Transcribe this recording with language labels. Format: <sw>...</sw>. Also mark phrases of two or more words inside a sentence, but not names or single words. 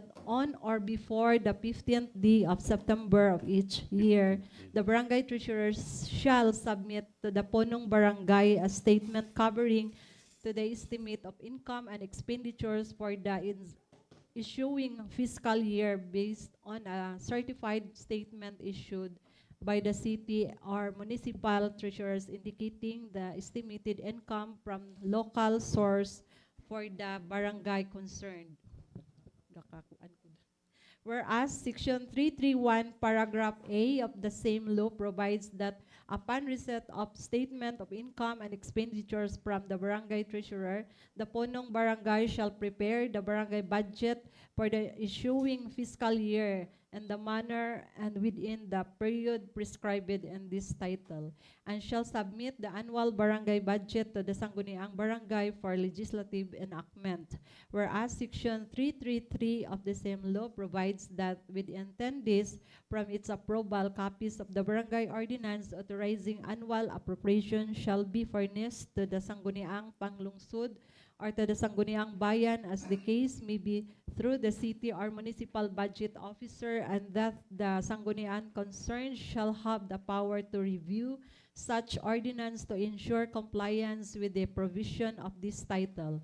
<en>on or before the 15th day of September of each year, the barangay treasurers shall submit to the Punong Barangay a statement covering to the estimate of income and expenditures for the issuing fiscal year based on a certified statement issued by the city or municipal treasurers indicating the estimated income from local source for the barangay concerned. Whereas Section 331, Paragraph A of the same law provides that upon receipt of statement of income and expenditures from the barangay treasurer, the Punong Barangay shall prepare the barangay budget for the issuing fiscal year in the manner and within the period prescribed in this title, and shall submit the annual barangay budget to the Sangguniang Barangay for legislative enactment. Whereas Section 333 of the same law provides that within 10 days from its approval, copies of the barangay ordinance authorizing annual appropriation shall be furnished to the Sangguniang Panglungsod or to the Sangguniang Bayan, as the case may be, through the city or municipal budget officer, and that the Sangguniang concerned shall have the power to review such ordinance to ensure compliance with the provision of this title.</en>